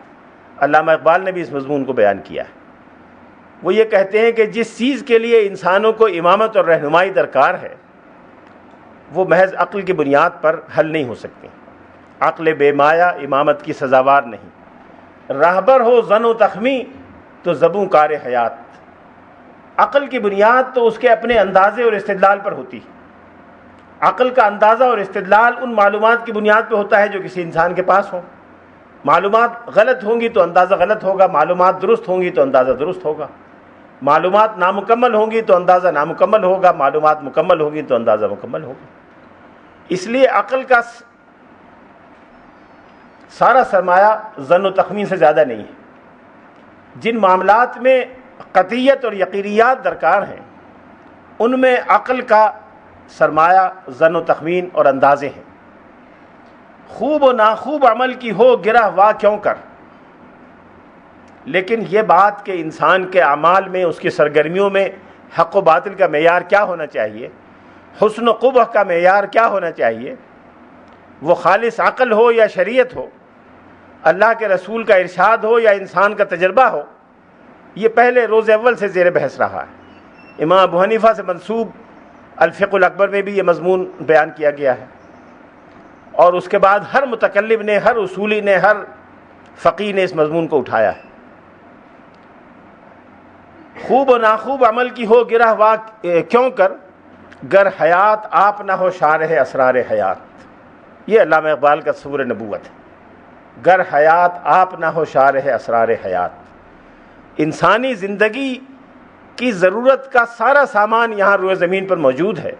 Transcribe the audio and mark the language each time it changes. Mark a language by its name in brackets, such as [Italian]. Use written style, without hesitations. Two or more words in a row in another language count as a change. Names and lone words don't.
[Urdu] علامہ اقبال نے بھی اس مضمون کو بیان کیا ہے۔ وہ یہ کہتے ہیں کہ جس چیز کے لیے انسانوں کو امامت اور رہنمائی درکار ہے، وہ محض عقل کی بنیاد پر حل نہیں ہو سکتی۔ عقل بے مایا امامت کی سزاوار نہیں، راہبر ہو زن و تخمی تو زبوں کار حیات۔ عقل کی بنیاد تو اس کے اپنے اندازے اور استدلال پر ہوتی ہے۔ عقل کا اندازہ اور استدلال ان معلومات کی بنیاد پہ ہوتا ہے جو کسی انسان کے پاس ہوں۔ معلومات غلط ہوں گی تو اندازہ غلط ہوگا، معلومات درست ہوں گی تو اندازہ درست ہوگا، معلومات نامکمل ہوں گی تو اندازہ نامکمل ہوگا، معلومات مکمل ہوگی تو اندازہ مکمل ہوگا۔ اس لیے عقل کا سارا سرمایہ ظن و تخمین سے زیادہ نہیں ہے۔ جن معاملات میں قطعیت اور یقینیات درکار ہیں، ان میں عقل کا سرمایہ ظن و تخمین اور اندازے ہیں۔ خوب و ناخوب عمل کی ہو گرہ واہ کیوں کر، لیکن یہ بات کہ انسان کے اعمال میں، اس کی سرگرمیوں میں حق و باطل کا معیار کیا ہونا چاہیے، حسن و قبح کا معیار کیا ہونا چاہیے، وہ خالص عقل ہو یا شریعت ہو، اللہ کے رسول کا ارشاد ہو یا انسان کا تجربہ ہو، یہ پہلے روز اول سے زیر بحث رہا ہے۔ امام ابو حنیفہ سے منسوب الفقہ الاکبر میں بھی یہ مضمون بیان کیا گیا ہے، اور اس کے بعد ہر متکلم نے، ہر اصولی نے، ہر فقیہ نے اس مضمون کو اٹھایا ہے۔ خوب و ناخوب عمل کی ہو گرہ واہ کیوں کر، گر حیات آپ نہ ہو شارح اسرار حیات۔ یہ علامہ اقبال کا تصور نبوت ہے، گر حیات آپ نہ ہو شارح اسرار حیات۔ انسانی زندگی کی ضرورت کا سارا سامان یہاں روئے زمین پر موجود ہے۔